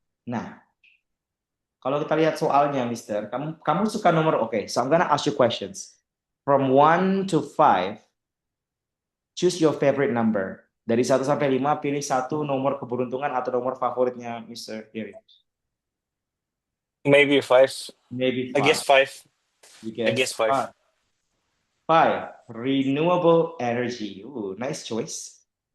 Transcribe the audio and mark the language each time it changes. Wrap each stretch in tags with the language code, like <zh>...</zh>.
<id>Nah, kalau kita lihat soalnya, Mister, kamu suka nomor oke.</id> <en>So I'm gonna ask you questions. From 1 to 5, choose your favorite number.</en> <id>Dari 1 sampai 5, pilih satu nomor keberuntungan atau nomor favoritnya Mister Gary.</id> <en>Maybe 5. Maybe I guess 5. 5. You I guess 5. 5. Renewable energy. Nice choice.</en>